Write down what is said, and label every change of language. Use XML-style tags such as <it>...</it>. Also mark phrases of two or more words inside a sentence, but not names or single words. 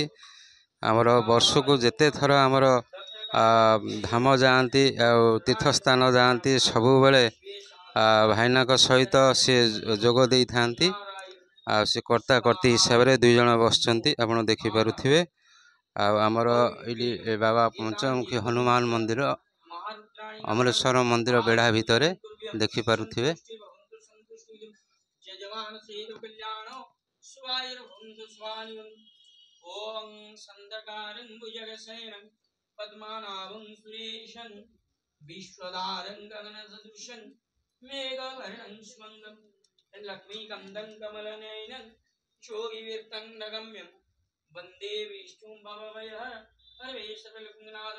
<or>ଆମର ବର୍ଷକୁ ଯେତେ ଥର ଆମର ଧାମ ଯାଆନ୍ତି ଆଉ ତୀର୍ଥସ୍ଥାନ ଯାଆନ୍ତି, ସବୁବେଳେ ଭାଇନାଙ୍କ ସହିତ ସେ ଯୋଗ ଦେଇଥାନ୍ତି। ଆଉ ସେ କର୍ତ୍ତା କର୍ତ୍ତି ହିସାବରେ 2 ଜଣ ବସିଛନ୍ତି, ଆପଣ ଦେଖିପାରୁଥିବେ। ଆଉ ଆମର ଏଇଠି ବାବା ପଞ୍ଚମୁଖୀ ହନୁମାନ ମନ୍ଦିର ଅମରେଶ୍ୱର ମନ୍ଦିର ବେଢ଼ା ଭିତରେ ଦେଖିପାରୁଥିବେ।</or> <sa>ओं संदकारं भुजगशयनं पद्मनाभं सुरेशं विश्वधारं गगनसदृशं मेघवर्णं शुभङ्गं लक्ष्मीकान्तं कमलनयनं योगिवीर्तं नगम्यं वन्दे विष्णुं भवभयहर सर्वेश्वरलोकनाथं।</sa>